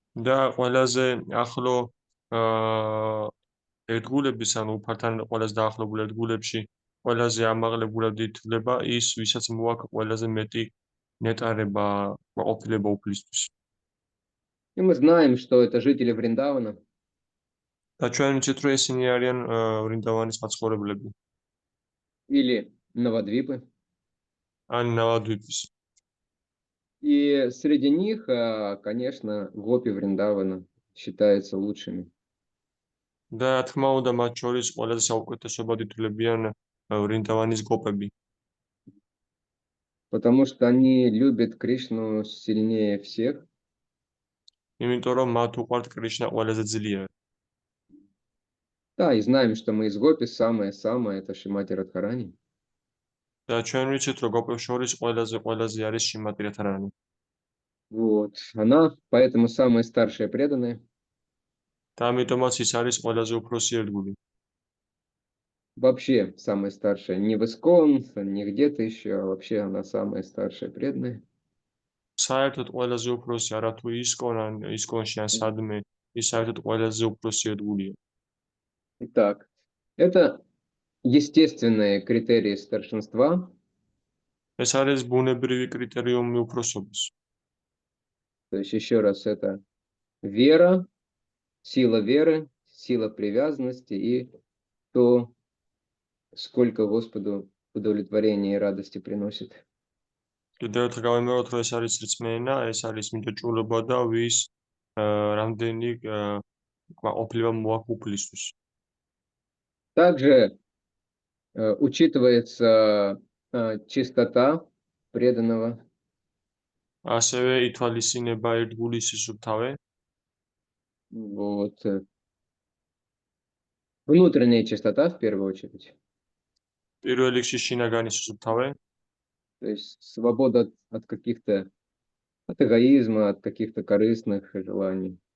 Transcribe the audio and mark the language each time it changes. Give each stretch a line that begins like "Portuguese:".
Georgian: და ყველაზე ახლო ერთგულების, ანუ უფალთან ყველაზე დაახლოებული ერთგულებში ყველაზე ამაღლებულად ითვლება ის, ვისაც მოაქვს ყველაზე მეტი ნეტარება, ყოფილება უფლისთვის.
Russian: И мы знаем, что это жители Вриндавана.
Georgian: და ჩვენ ვიცით, რომ ისინი არიან ვრინდავანის მაცხოვრებლები.
Russian: Или Навадвипы.
Georgian: ან ნავადვიპის.
Russian: И среди них, конечно, гопи Вриндавана считаются лучшими.
Georgian: და რა თქმა უნდა, მათ შორის ყველაზე საუკეთესობად ითვლებიან ვრინდავანის გოპები.
Russian: потому что они любят Кришну сильнее всех.
Georgian: იმიტომ რომ მათ უყვართ კრიშნა ყველაზე ძლიერ.
Russian: Да, и знаем, что мы из Гопи самое-самое, это Шримати Радхарани.
Georgian: და ჩვენ ვიცით, რომ გოპებს შორის ყველაზე არის შიმატი რათარანი.
Russian: Вот. Она поэтому самая старшая преданная.
Georgian: და ამიტომაც ის არის ყველაზე უფროსი ერთგული.
Russian: Вообще самая старшая. Не в Искон, не где-то еще, а вообще она самая старшая преданная.
Georgian: საერთოდ ყველაზე უფროსი არა თუ ისკონში ან სადმე, ის საერთოდ ყველაზე უფროსი ერთგულია.
Russian: Итак, это естественные критерии старшинства.
Georgian: ეს არის ბუნებრივი კრიტერიუმი უფროსობის.
Russian: То есть еще раз это вера, сила веры, сила привязанности и то, сколько Господу удовлетворения и радости приносит.
Georgian: კიდევ ერთხელ გავიმეორებ, რომ ეს არის რწმენა, ეს არის მიტოჭულობა და ვის რამდენი კმაყოფილება მოაქვს უფლისთვის.
Russian: Также учитывается чистота преданного.
Georgian: ასევე ითვალისწინება ერთგულის სისუფთავე,
Russian: Вот. Внутренняя чистота в первую очередь.
Georgian: პირველ რიგში შინაგანი სისუფთავე,
Russian: То есть свобода от каких-то, от эгоизма, от каких-то корыстных желаний.